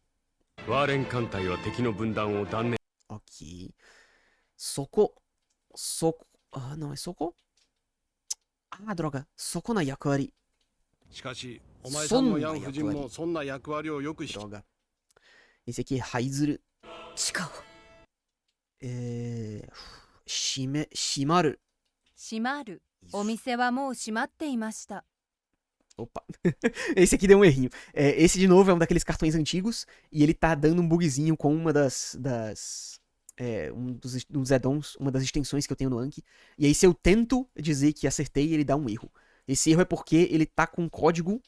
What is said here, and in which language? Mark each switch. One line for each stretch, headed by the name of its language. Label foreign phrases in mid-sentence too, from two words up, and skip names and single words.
Portuguese: Ok. Soko. Ah, não, é Soko? Ah, droga. Soko na yakuari. Droga. Esse aqui é Haizuru. Shimaru.
Japanese: 閉まる。お店はもう閉まっていました。
Portuguese: Opa. Esse aqui deu um errinho. Esse, de novo, é um daqueles cartões antigos. E ele tá dando um bugzinho com uma dos add-ons, uma das extensões que eu tenho no Anki. E aí, se eu tento dizer que acertei, ele dá um erro. Esse erro é porque ele tá com código.